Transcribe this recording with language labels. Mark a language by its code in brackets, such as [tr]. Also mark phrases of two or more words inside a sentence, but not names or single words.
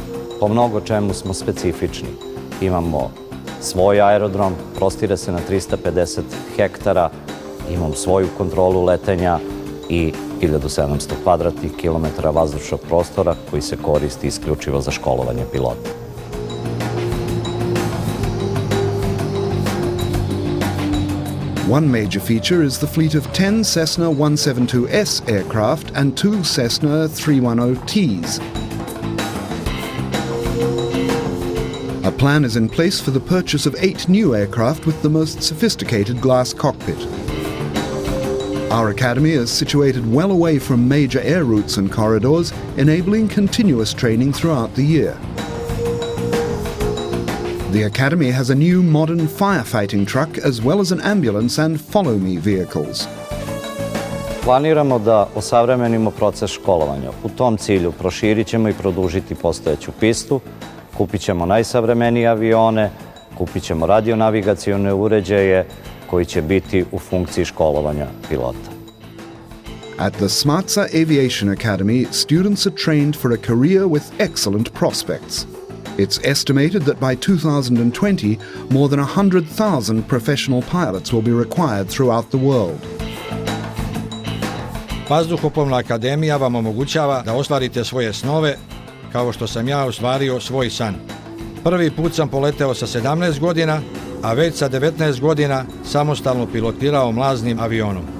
[sr] Po mnogo čemu smo specifični. Imamo svoj aerodrom, prostire se na 350 hektara, imam svoju kontrolu letenja i 1700 kvadratnih kilometara vazdušnog prostora koji se koristi isključivo za školovanje pilota. [en] One major feature is the fleet of 10 Cessna 172S aircraft and 2 Cessna 310Ts. A plan is in place for the purchase of 8 new aircraft with the most sophisticated glass cockpit. Our academy is situated well away from major air routes and corridors, enabling continuous training throughout the year. The Academy has a new modern firefighting truck as well as an ambulance and follow-me vehicles. [sr] Planiramo da osavremenimo proces školovanja. U tom cilju proširit ćemo i produžiti postojeću pistu, kupit ćemo najsavremenije avione, kupit ćemo radionavigacione uređaje koji će biti u funkciji školovanja pilota. [en] At the SMATSA Aviation Academy, students are trained for a career with excellent prospects. It's estimated that by 2020, more than 100,000 professional pilots will be required throughout the world. [sr] Vazduhoplovna akademija vam omogućava da ostvarite svoje snove, kao što sam ja ostvario svoj san. Prvi put sam poleteo sa 17 godina, a već sa 19 godina samostalno pilotirao mlaznim avionom.